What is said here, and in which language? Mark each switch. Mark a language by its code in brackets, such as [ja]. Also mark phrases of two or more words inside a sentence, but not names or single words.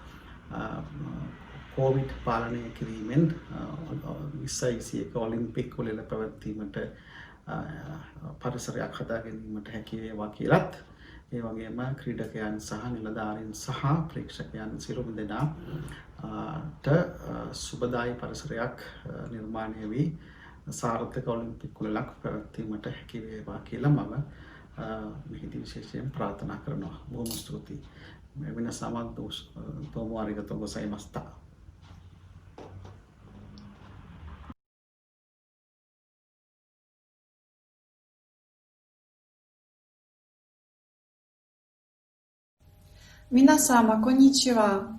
[si] කොවිඩ් පාලනය කිරීමෙන් 2021 ඔලිම්පික් වල පැවැත්වීමට පරිසරයක් හදා ගැනීමට හැකි වේවා කියලත් ඒ වගේම ක්‍රීඩකයන් සහ නිලධාරීන් සහ ප්‍රේක්ෂකයන් සියලුම දෙනාට සුබදායි පරිසරයක් නිර්මාණය වී සාර්ථක ඔලිම්පික් වලක් පැවැත්වීමට හැකි වේවා කියලා මම මෙහිදී විශේෂයෙන් ප්‍රාර්ථනා කරනවා. බොහොම ස්තුතියි. [ja] 皆様どうもありがとうございました。皆様、こんにちは。